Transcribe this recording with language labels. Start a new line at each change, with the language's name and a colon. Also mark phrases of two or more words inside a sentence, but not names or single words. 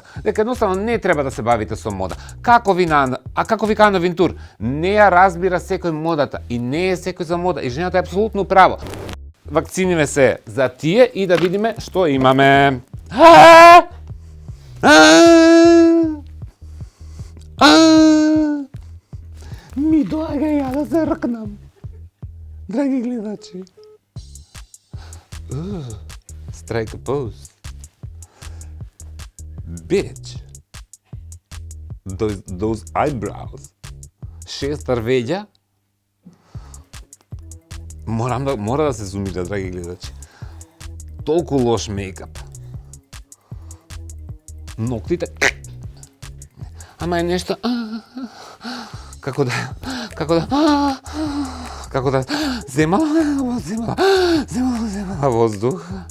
Macedonian: Дека едноставно не треба да се бавите со мода. Како вика Ана Винтур, не ја разбира секој модата и не е секој за мода и жената е апсолутно право. вакциниве се за тие и да видиме што имаме. Ми доаѓа ја да се ркнам. Драги гледачи.
English: Strike a pose. Bitch. Those eyebrows.
Macedonian: Шестар веѓа. Мора да се зумира, драги гледачи. Толку лош мейкап. Ноктите. Ама е нешто. Како да земала воздух.